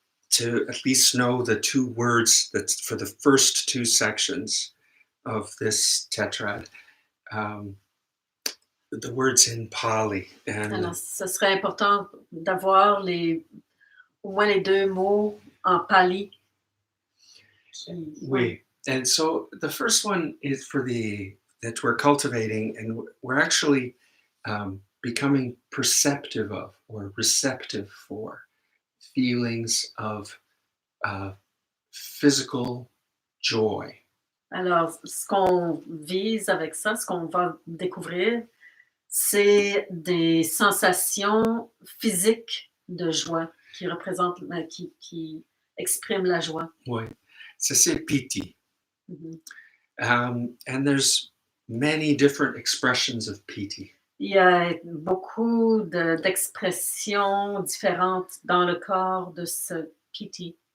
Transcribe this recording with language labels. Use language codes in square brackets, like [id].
[en] to at least know the 2 words that's for the first 2 sections of this tetrad. The words in Pali. [fr] Alors, ce serait important d'avoir au moins les 2 mots en pali. Oui. [en] And so the first one is that we're cultivating, and we're actually becoming perceptive of or receptive for feelings of physical joy. [fr] Alors, ce qu'on vise avec ça, ce qu'on va découvrir, c'est des sensations physiques de joie qui représentent, qui expriment la joie. Oui. Ça, c'est Piti. Mm-hmm. [en] And there's many different expressions of Piti. [fr] Il y a beaucoup d'expressions différentes dans le corps de ce Piti.